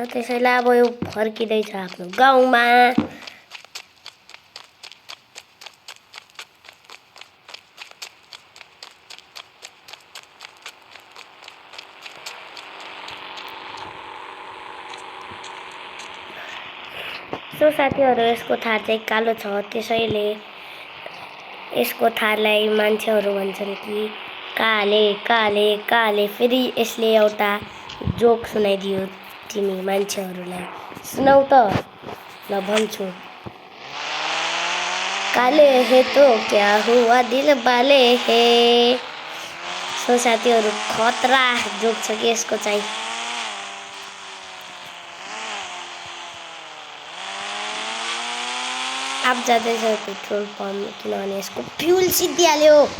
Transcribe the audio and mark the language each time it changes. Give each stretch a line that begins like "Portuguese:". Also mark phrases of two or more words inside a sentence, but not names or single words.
Nepali: त्यसैले अब यो फर्किँदैछ आफ्नो गाउँमा। सो साथीहरू यसको थार चाहिँ कालो छ। त्यसैले यसको थारलाई मान्छेहरू भन्छन् कि काले काले काले। फेरि यसले एउटा जोक सुनाइदियो तिमी मान्छेहरूलाई। सुनाउ त ल भन्छु।
Hindi: काले हे तो क्या हुआ दिल बाले हे।
Nepali: सो साथीहरू खतरा जोक छ कि यसको चाहिँ। अब जाँदैछ पेट्रोल पम्प किनभने यसको फ्युल सिद्धिहाल्यो।